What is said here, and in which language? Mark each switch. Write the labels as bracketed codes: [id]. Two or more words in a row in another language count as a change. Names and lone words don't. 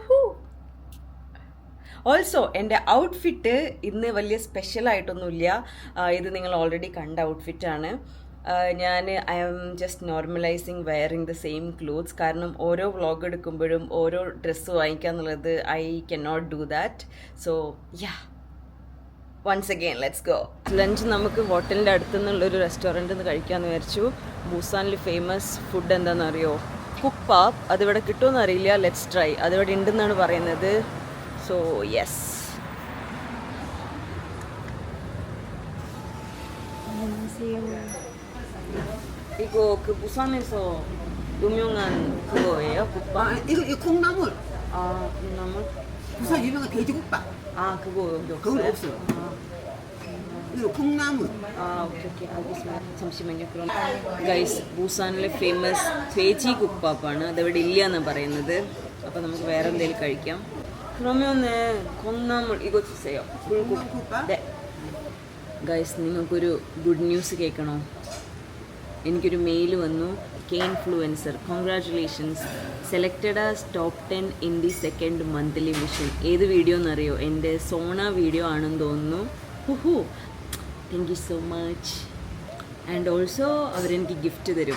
[ml] ഓൾസോ എൻ്റെ ഔട്ട്ഫിറ്റ് ഇന്ന് വലിയ സ്പെഷ്യലായിട്ടൊന്നുമില്ല. ഇത് നിങ്ങൾ ഓൾറെഡി കണ്ട ഔട്ട്ഫിറ്റാണ്. [en] I am just normalizing wearing the same clothes. [ml] കാരണം ഓരോ വ്ളോഗ് എടുക്കുമ്പോഴും ഓരോ ഡ്രസ്സ് വാങ്ങിക്കുക എന്നുള്ളത് [en] I can not do that. So ya, once again let's go. [ml] ലഞ്ച് നമുക്ക് ഹോട്ടലിൻ്റെ അടുത്തു നിന്നുള്ളൊരു റെസ്റ്റോറൻറ്റിൽ നിന്ന് കഴിക്കാമെന്ന് വിചാരിച്ചു. ബൂസാനിൽ [en] famous food [ml] എന്താണെന്ന് അറിയോ? കുക്ക്പാപ്പ്. അതിവിടെ കിട്ടുമെന്ന് അറിയില്ല. [en] let's try. [ml] അതിവിടെ ഉണ്ടെന്നാണ് പറയുന്നത്. [en] So yes. [ko] 이거 그 부산에서 유명한 그거예요? 국밥? 이거 콩나물. 아, 콩나물? 부산 유명한 돼지국밥. 아, 그거 여기 없어요? 그건 없어요. 이거 콩나물. 아, 오케이. 알겠습니다. 잠시만요. [ml] 그럼 ഗൈസ്, ബൂസാനിലെ ഫേമസ് പേജി കുക്ക്പാപ്പാണ്. അതിവിടെ ഇല്ല എന്നാണ് പറയുന്നത്. അപ്പോൾ നമുക്ക് വേറെ എന്തെങ്കിലും കഴിക്കാം. [ko] 그러면은 콩나물 이거 주세요. 콩나물국밥? 네. [ml] ഗൈസ്, നിങ്ങൾക്കൊരു [en] good news [ml] കേൾക്കണോ? എനിക്കൊരു മെയിൽ വന്നു. [en] K-Influencer, congratulations, selected as top 10 in the second monthly mission. [ml] ഏത് വീഡിയോ എന്നറിയോ? എൻ്റെ സോണ വീഡിയോ ആണെന്ന് തോന്നുന്നു. [en] Thank you so much. And also [ml] അവരെനിക്ക് ഗിഫ്റ്റ് തരും.